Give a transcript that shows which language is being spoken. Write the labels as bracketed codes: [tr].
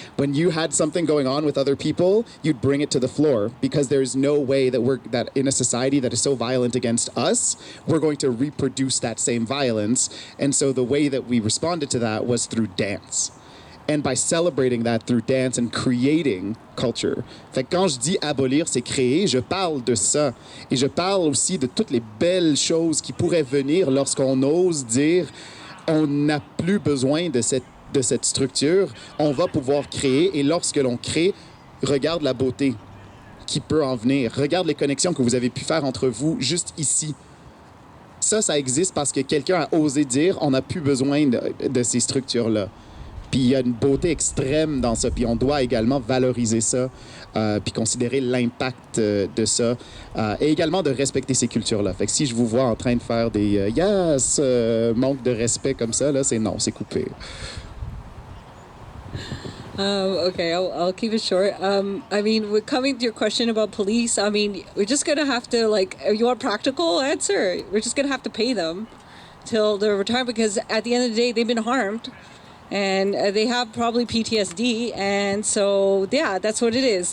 [en] When you had something going on with other people, you'd bring it to the floor because there's no way that in a society that is so violent against us, we're going to reproduce that same violence. And so the way that we responded to that was through dance. And by celebrating that through dance and creating culture. [fr] Fait que quand je dis abolir, c'est créer, je parle de ça. Et je parle aussi de toutes les belles choses qui pourraient venir lorsqu'on ose dire on n'a plus besoin de cette structure, on va pouvoir créer. Et lorsque l'on crée, regarde la beauté qui peut en venir. Regarde les connexions que vous avez pu faire entre vous juste ici. Ça existe parce que quelqu'un a osé dire on n'a plus besoin de ces structures-là. Puis il y a une beauté extrême dans ça. Puis on doit également valoriser ça, puis considérer l'impact de ça, et également de respecter ces cultures-là. Fait que si je vous vois en train de faire des yes, manque de respect comme ça, là, c'est non, c'est coupé. [en] Okay, I'll keep it short. I mean, coming to your question about police, I mean, we're just going to have to, you want a practical answer? We're just going to have to pay them till they're retired because at the end of the day, they've been harmed. And they have probably PTSD, and so yeah, that's what it is.